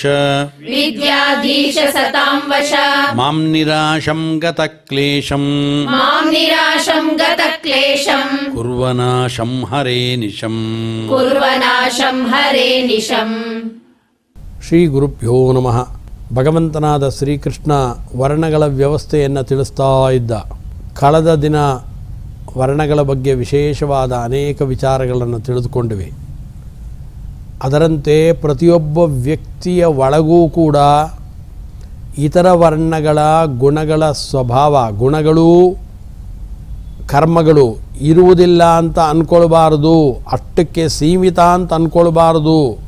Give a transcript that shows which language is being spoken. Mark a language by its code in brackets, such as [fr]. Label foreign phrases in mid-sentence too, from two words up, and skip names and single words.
[sa] विद्याधीश सतां वश मां निराशं गतक्लेशं मां निराशं गतक्लेशं कुर्वनाशं हरे निशम् कुर्वनाशं हरे निशम् ಶ್ರೀ ಗುರುಭ್ಯೋ ನಮಃ. [kn] ಭಗವಂತನಾದ ಶ್ರೀಕೃಷ್ಣ ವರ್ಣಗಳ ವ್ಯವಸ್ಥೆಯನ್ನು ತಿಳಿಸ್ತಾ ಇದ್ದ. ಕಳೆದ ದಿನ ವರ್ಣಗಳ ಬಗ್ಗೆ ವಿಶೇಷವಾದ ಅನೇಕ ವಿಚಾರಗಳನ್ನು ತಿಳಿದುಕೊಂಡಿವೆ. ಅದರಂತೆ ಪ್ರತಿಯೊಬ್ಬ ವ್ಯಕ್ತಿಯ ಒಳಗೂ ಕೂಡ ಇತರ ವರ್ಣಗಳ ಗುಣಗಳ ಸ್ವಭಾವ, ಗುಣಗಳು, ಕರ್ಮಗಳು ಇರುವುದಿಲ್ಲ ಅಂತ ಅಂದ್ಕೊಳ್ಬಾರ್ದು, ಅಷ್ಟಕ್ಕೆ ಸೀಮಿತ ಅಂತ ಅಂದ್ಕೊಳ್ಬಾರ್ದು.